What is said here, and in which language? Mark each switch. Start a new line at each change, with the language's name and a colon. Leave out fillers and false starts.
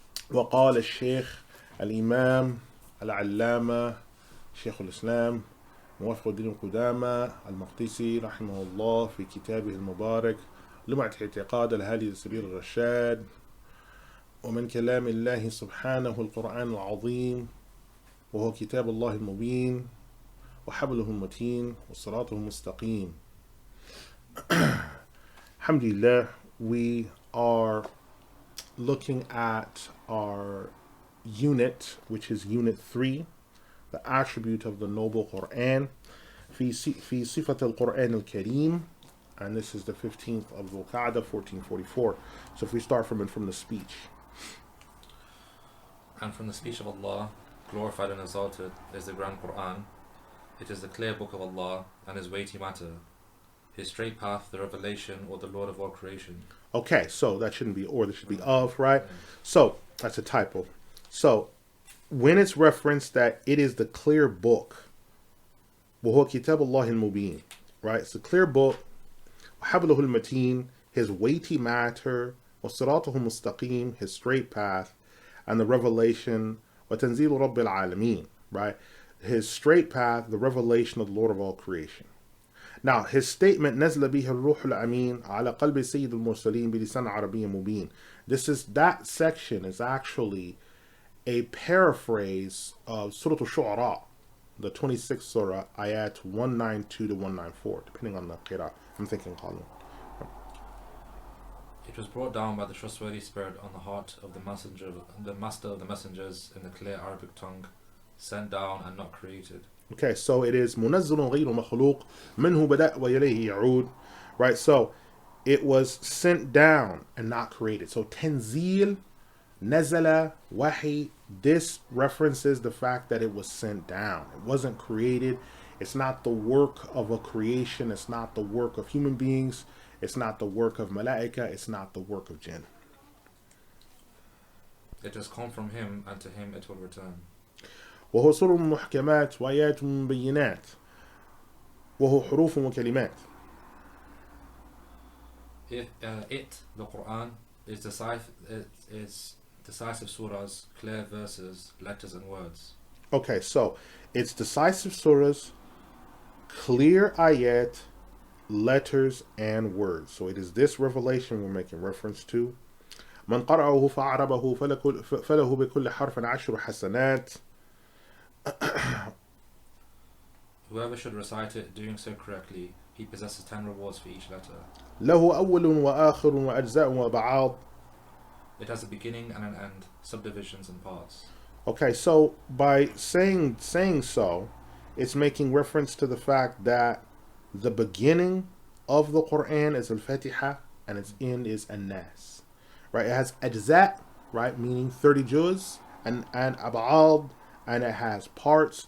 Arabic: وقال الشيخ الإمام العلامة شيخ الإسلام موفق الدين القدامى المقدسي رحمه الله في كتابه المبارك لمعة اعتقاد الهادي لسبيل الرشاد ومن كلام الله سبحانه القرآن العظيم وهو كتاب الله المبين وحبله المتين وصراطه المستقيم.
English: Alhamdulillah, we are looking at our unit, which is unit 3, the attribute of the noble Qur'an,
Arabic: في صفة القرآن الكريم,
English: and this is the 15th of Dhul-Qa'dah 1444. So if we start from the speech. And from the speech of Allah, glorified and exalted, is the Grand Qur'an. It is the clear book of Allah and His weighty matter, His straight path, the revelation, or the Lord of all creation. Okay, so that shouldn't be or, this should be of, right? So that's a typo. So when it's referenced that it is the clear book,
Arabic: وهو كتاب الله المبين,
English: right? It's the clear book,
Arabic: وحبله المتين,
English: His weighty matter,
Arabic: وصراطه المستقيم,
English: His straight path, and the revelation,
Arabic: وتنزيل رب العالمين,
English: right? His straight path, the revelation of the Lord of all creation. Now, his statement,
Arabic: نزل به الروح الأمين على قلب سيد المرسلين بلسان عربي مبين.
English: That section is actually a paraphrase of Surah Al-Shu'ara, the 26th Surah, ayat 192 to 194, depending on the qira. I'm thinking column. It was brought down by the trustworthy spirit on the heart of the master of the messengers in the clear Arabic tongue, sent down and not created. Okay, so it is
Arabic: منزل غير مخلوق منه بدأ وإليه يعود,
English: right? So it was sent down and not created. So تنزيل, نزل, wahi, this references the fact that it was sent down. It wasn't created. It's not the work of a creation. It's not the work of human beings. It's not the work of malaika. It's not the work of jinn. It has come from Him, and to Him it will return.
Arabic: وهو سور محكمات وآيات مبينات وهو حروف وكلمات.
English: The Qur'an, is decisive surahs, clear verses, letters and words. Okay, so it's decisive surahs, clear ayat, letters and words. So it is this revelation we're making reference to.
Arabic: من قرأه فأعربه فله بكل حرف 10 حسنات.
English: Whoever should recite it doing so correctly, he possesses 10 rewards for each letter.
Arabic: له أول وآخر وأجزاء وأبعاد.
English: It has a beginning and an end, subdivisions and parts. Okay, so by saying so, it's making reference to the fact that the beginning of the Quran is Al-Fatiha and its end is An-Nas. Right? It has ajza, right, meaning 30 juz, and ab'ad, and it has parts.